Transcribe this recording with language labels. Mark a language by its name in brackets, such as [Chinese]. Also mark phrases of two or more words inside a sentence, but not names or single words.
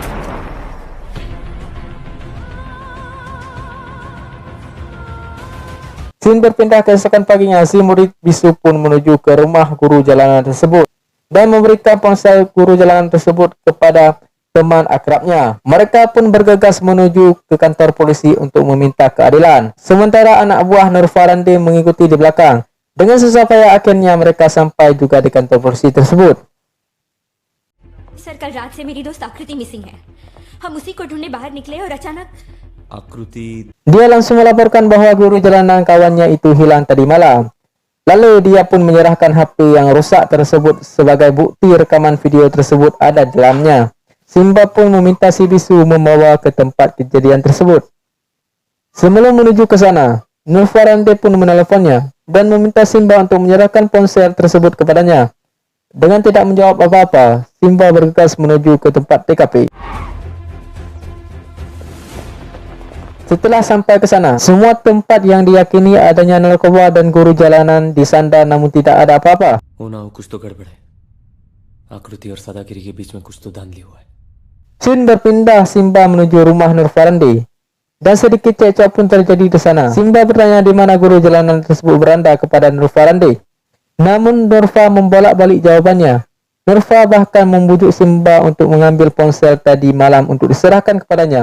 [Indonesian] Scene berpindah keesokan paginya, si murid bisu pun menuju ke rumah guru jalanan tersebut dan memberikan ponsel guru jalanan tersebut kepada teman akrabnya. Mereka pun bergegas menuju ke kantor polisi untuk meminta keadilan. Sementara anak buah Nur Farandi mengikuti di belakang. Dengan susah payah akhirnya mereka sampai juga di kantor polisi tersebut. [Hindi] सर कल रात से मेरी दोस्त आकृति मिसिंग है। हम उसी को ढूंढने बाहर निकले और अचानक आकृति [Indonesian] Dia langsung melaporkan bahwa guru jalanan kawannya itu hilang tadi malam. Lalu dia pun menyerahkan HP yang rusak tersebut sebagai bukti rekaman video tersebut ada di dalamnya. Simba pun meminta si bisu membawa ke tempat kejadian tersebut. Sebelum menuju ke sana, Nur Farandi pun meneleponnya dan meminta Simba untuk menyerahkan ponsel tersebut kepadanya. Dengan tidak menjawab apa-apa, Simba bergegas menuju ke tempat TKP. Setelah sampai ke sana, semua tempat yang diyakini adanya narkoba dan guru jalanan disandar namun tidak ada apa-apa. [Hindi] हो ना हो, कुछ तो गड़बड़ है। आकृति और सदागिरी के बीच में कुछ तो धांधली हुआ है। [Indonesian] Scene berpindah Simba menuju rumah Nur Farandi dan sedikit cekcok pun terjadi di sana. Simba bertanya di mana guru jalanan tersebut berada kepada Nur Farandi. Namun Nurfa membolak-balik jawabannya. Nurfa bahkan membujuk Simba untuk mengambil ponsel tadi malam untuk diserahkan kepadanya.